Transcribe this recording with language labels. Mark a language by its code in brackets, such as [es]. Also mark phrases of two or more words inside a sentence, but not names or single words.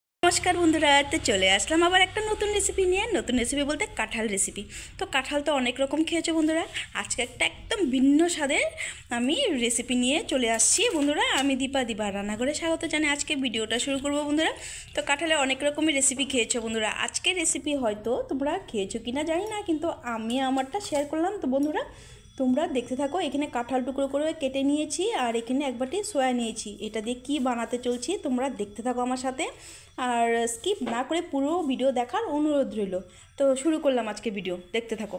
[bn] নমস্কার বন্ধুরা তো চলে আসলাম আবার এক নতুন রেসিপি নিয়ে। নতুন রেসিপি বলতে কাঁঠাল রেসিপি। তো কাঁঠাল তো অনেক রকম খেয়েছো বন্ধুরা, আজ কে এক একদম ভিন্ন স্বাদের আমি রেসিপি নিয়ে চলে আসছি বন্ধুরা। আমি দীপা রান্নাঘরে স্বাগত জানাই। আজ কে ভিডিওটা শুরু করব বন্ধুরা। তো কাঁঠালের অনেক রকমের রেসিপি খেয়েছো বন্ধুরা, আজ কে রেসিপি হয়তো তোমরা খেয়েছো কিনা জানি না, কিন্তু আমি আমারটা শেয়ার করলাম। তো বন্ধুরা তোমরা দেখতে থাকো। এখানে কাঁঠাল টুকরো করে কেটে নিয়েছি আর এখানে এক বাটি সয়া নিয়েছি। এটা দিয়ে কি বানাতে চলছি তোমরা দেখতে থাকো আমার সাথে, আর স্কিপ না করে পুরো ভিডিও দেখার অনুরোধ রইল। তো শুরু করলাম আজকে ভিডিও, দেখতে থাকো।